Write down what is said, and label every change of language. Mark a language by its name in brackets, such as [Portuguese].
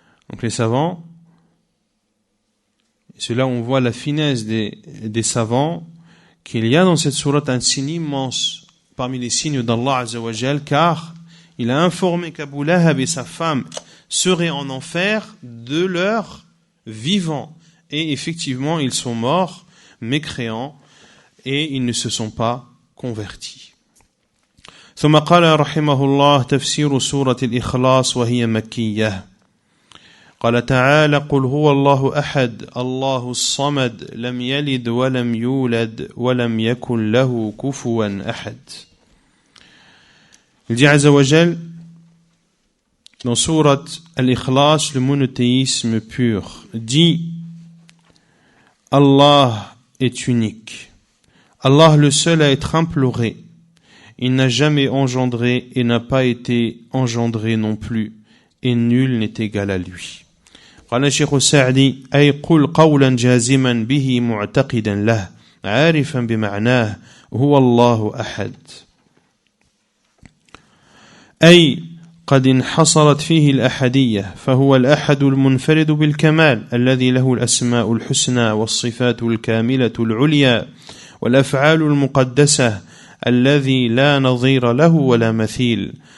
[French] Donc les savants, c'est là où on voit la finesse des savants, qu'il y a dans cette sourate un signe immense parmi les signes d'Allah Azza wa Jal, car il a informé qu'Abu Lahab et sa femme seraient en enfer de leur vivant. Et effectivement, ils sont morts, mécréants, et ils ne se sont pas convertis. [Arabic] ثم قال رحمه الله تفسير سورة الإخلاص وهي مكية. قال تعالى قل هو الله أحد الله الصمد لم يلد ولم يولد ولم يكن له كفوا أحد. [French] Il dit Azza wa Jal dans Surat Al-Ikhlas, le monothéisme pur, dit Allah est unique, Allah le seul à être imploré, il n'a jamais engendré et n'a pas été engendré non plus, et nul n'est égal à lui. [Arabic] قال الشيخ السعدي أي قل قولا جازما به معتقدا له عارفا بمعناه هو الله أحد. أي قد انحصرت فيه الأحدية فهو الأحد المنفرد بالكمال الذي له الأسماء الحسنى والصفات الكاملة العليا والأفعال المقدسة الذي لا نظير له ولا مثيل.